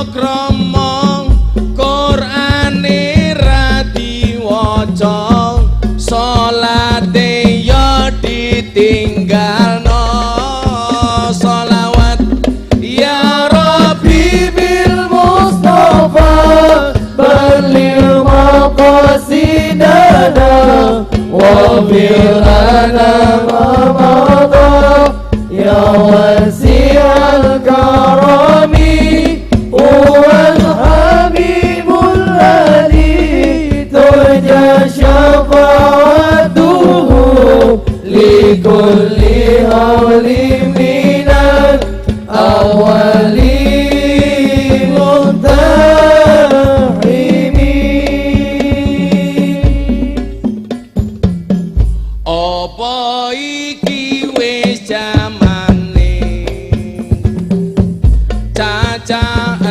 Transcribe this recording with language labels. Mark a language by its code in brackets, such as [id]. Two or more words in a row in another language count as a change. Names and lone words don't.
[jv] krama Qur'ane ra diwaca salate ya ditinggalno [ar] sholawat يا رب بالمصطفى بلغ مقاصدنا واغفر لنا ما مضى يا واسع الكرم هو الحبيب الذي ترجى شفاعته لكل هول من الأوال مقتحم. [jv] Apa iki wis jamane caca